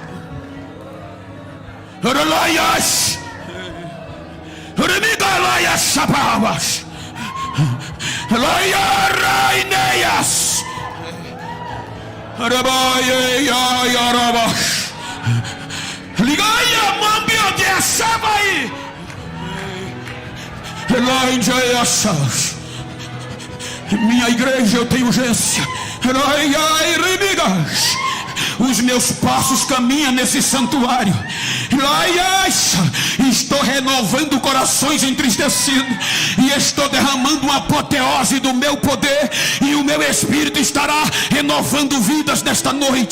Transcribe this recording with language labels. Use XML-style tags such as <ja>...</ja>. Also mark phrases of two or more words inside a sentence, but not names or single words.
<pt>Ralayas Remigalaya Shapavas Raya Raineias Rabaye Yarabas Ligaya Mambio de Sabai Elainjayas. Minha igreja, eu tenho urgência. Os meus passos caminham nesse santuário. Estou renovando corações entristecidos, e estou derramando uma apoteose do meu poder, e o meu Espírito estará renovando vidas nesta noite.</pt>